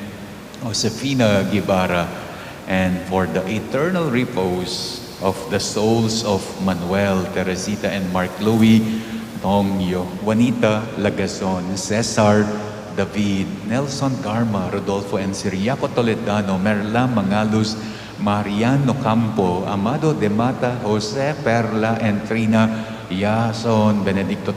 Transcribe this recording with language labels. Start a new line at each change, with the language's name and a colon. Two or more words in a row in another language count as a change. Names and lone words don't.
English: Josefina Guevara, and for the eternal repose of the souls of Manuel, Teresita, and Mark Louis, Tongyo, Juanita Lagazon, Cesar, David, Nelson Garma, Rodolfo and Siriaco Toledano, Merla Mangalus, Mariano Campo, Amado de Mata, Jose Perla and Trina Yason, Benedicto